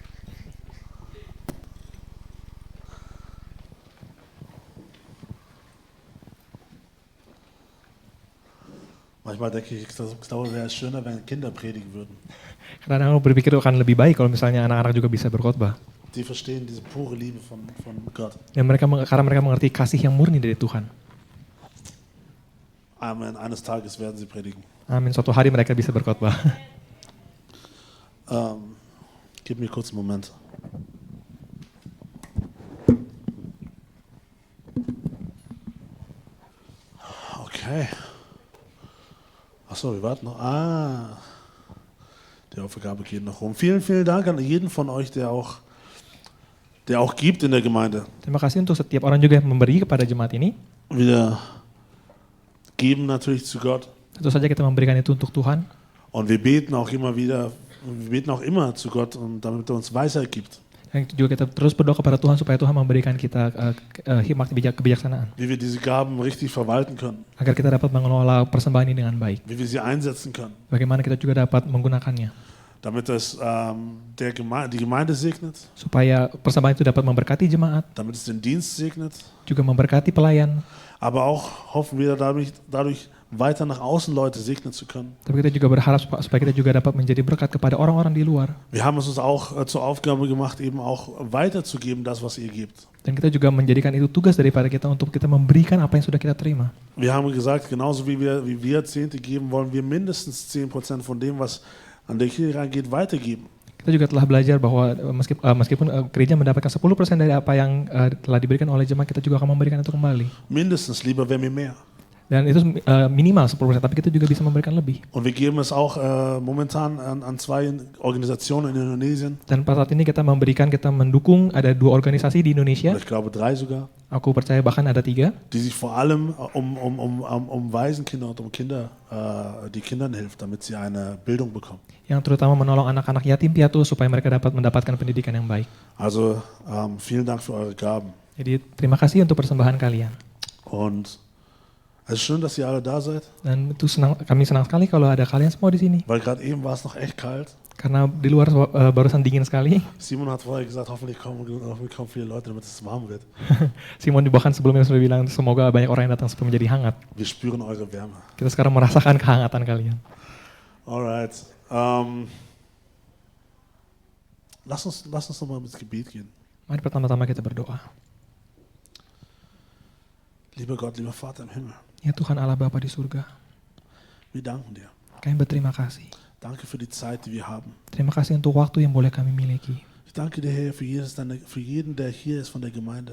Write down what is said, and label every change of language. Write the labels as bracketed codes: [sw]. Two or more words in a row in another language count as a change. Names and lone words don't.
[de] Manchmal denke ich, es wäre schöner, wenn Kinder predigen würden. [id] Kadang aku berpikir akan lebih baik kalau misalnya anak-anak juga bisa berkhotbah. [de] Die verstehen diese pure Liebe von Gott. [id] Dan karena mereka mengerti kasih yang murni dari Tuhan. [de] Amen. Eines Tages werden sie predigen. [id] Amin. Suatu hari mereka bisa berkhotbah. [de] Gib mir kurz einen Moment. Okay. Achso, wir warten noch. Die Aufgabe geht noch rum. Vielen Dank an jeden von euch, der auch gibt in der Gemeinde. [id] Terima kasih untuk setiap orang juga yang memberi kepada jemaat ini. [de] Wir geben natürlich zu Gott. [id] Tentu saja kita memberikan itu untuk Tuhan. [de] Und wir beten auch immer zu Gott, und damit er uns Weisheit gibt. [id] Dan juga kita terus berdoa kepada Tuhan supaya Tuhan memberikan kita hikmat kebijaksanaan. [de] Wie wir diese Gaben richtig verwalten können. [id] Agar kita dapat mengelola persembahan ini dengan baik. [de] Wie wir sie einsetzen können. [id] Bagaimana kita juga dapat menggunakannya. [de] Damit es die Gemeinde segnet. [id] Supaya persembahan itu dapat memberkati jemaat. [de] Damit es den Dienst segnet. [id] Juga memberkati pelayan. [de] Aber auch hoffen wir dadurch weiter nach außen Leute segnen zu können. [id] Tapi kita juga berharap supaya kita juga dapat menjadi berkat kepada orang-orang di luar. [de] Wir haben es uns auch zur Aufgabe gemacht, eben auch weiterzugeben, das, was ihr gebt. [id] Dan kita juga menjadikan itu tugas daripada kita untuk kita memberikan apa yang sudah kita terima. [de] Wir haben gesagt, genauso wie wir Zehnte geben, wollen wir mindestens 10% von dem, was an der Kirche reingeht, weitergeben. [id] Kita juga telah belajar bahwa meskipun gereja mendapatkan 10% dari apa yang telah diberikan oleh jemaat, kita juga akan memberikan itu kembali. [de] Mindestens, lieber wäre mir mehr. [id] Dan itu minimal 10%, tapi kita juga bisa memberikan lebih. [de] Und wir geben es auch momentan an 2 Organisationen in Indonesien. [id] Dan pada saat ini kita mendukung ada 2 organisasi di Indonesia. [de] Ich glaube 3 sogar. [id] Aku percaya bahkan ada 3. [de] Die sich vor allem um Waisenkinder und um Kinder, die Kindern hilft, damit sie eine Bildung bekommen. [id] Yang terutama menolong anak-anak yatim piatu supaya mereka dapat mendapatkan pendidikan yang baik. [de] Also vielen Dank für eure Gaben. [id] Jadi terima kasih untuk persembahan kalian. [de] Und es ist schön, dass ihr alle da seid. [id] Dan itu kami senang sekali kalau ada kalian semua di sini. [de] Weil gerade eben war es noch echt kalt. [id] Karena di luar barusan dingin sekali. [de] Simon hat vorher gesagt, hoffentlich kommen viele Leute, damit es warm wird. [id] Simon bahkan sebelumnya sudah bilang semoga banyak orang yang datang supaya menjadi hangat. [de] Wir spüren eure Wärme. [id] Kita sekarang merasakan kehangatan kalian. [de] Alright. Lass uns nochmal ins Gebet gehen. [id] Mari pertama-tama kita berdoa. [de] Lieber Gott, lieber Vater im Himmel. [id] Ya Tuhan Allah Bapa di surga. [de] Wir danken dir. [id] Kami berterima kasih. [de] Danke für die Zeit, die wir haben. [id] Terima kasih untuk waktu yang boleh kami miliki. [de] Ich danke dir, Herr, für jeden, der hier ist von der Gemeinde.